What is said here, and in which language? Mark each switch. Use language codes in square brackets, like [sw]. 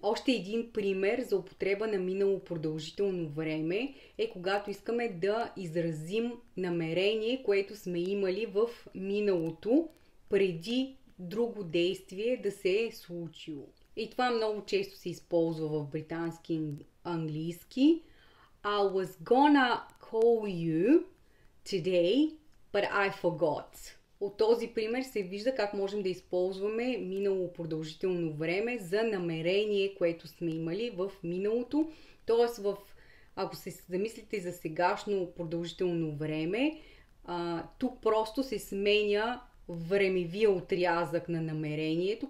[bg] Още един пример за употреба на минало продължително време е когато искаме да изразим намерение, което сме имали в миналото, преди друго действие да се е случило. И това много често се използва в британски английски. [en] I was gonna call you today, but I forgot. [bg] От този пример се вижда как можем да използваме минало продължително време за намерение, което сме имали в миналото. Тоест, ако се замислите за сегашно продължително време, тук просто се сменя времевия отрязък на намерението.